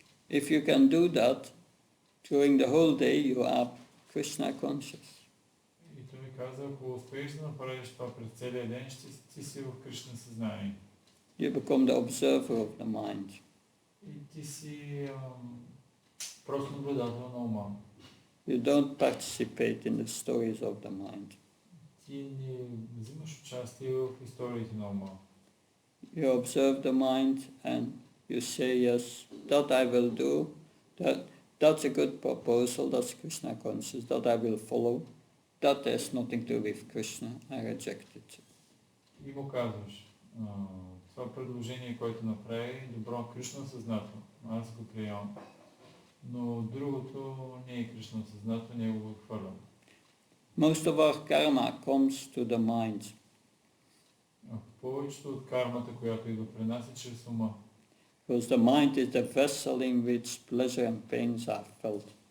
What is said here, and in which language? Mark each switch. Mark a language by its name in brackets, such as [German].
[English] If you can do that, during the whole day you are Krishna conscious. [Bulgarian] И той ми каза, ако успееш да направиш това през целия ден, ти си в Кришна съзнание. [English] You become the observer of the mind. [Bulgarian] И ти си просто наблюдател на ума. [English] You don't participate in the stories of the mind. [Bulgarian] Ти не взимаш участие в историите на ума. [English] You observe the mind and you say, yes, that I will do, that's a good proposal, that's Krishna conscious, that I will follow, that has nothing to do with Krishna, I reject it. [Bulgarian] И му казваш, това предложение, което направи, е добро, Кришна съзнато, аз го приемам. Но другото не е Кришна съзнато, не го отхвърлям. [English] Most of our karma comes to the mind. [Bulgarian] Повечето от кармата, която идва при нас, е чрез ума. [English] Because the mind is the vessel in which pleasure and pains are felt.